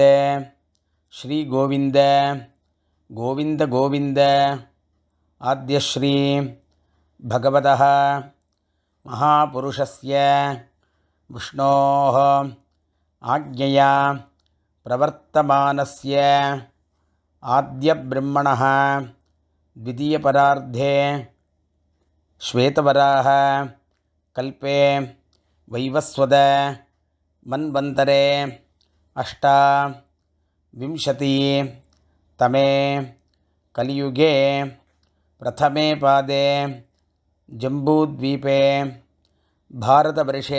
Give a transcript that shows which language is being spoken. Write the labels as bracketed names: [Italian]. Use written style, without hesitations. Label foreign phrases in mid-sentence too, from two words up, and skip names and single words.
[Sanskrit] श्री गोविन्द गोविन्द गोविन्द आद्यश्री भगवतः महापुरुषस्य विष्णोः आज्ञया प्रवर्तमानस्य आद्यब्रह्मणः द्वितीयपरार्धे श्वेतवराह कल्पे वैवस्वत मन्वन्तरे 8विंशतितमे कलियुगे प्रथमे पादे जम्बूद्वीपे भारतवर्षे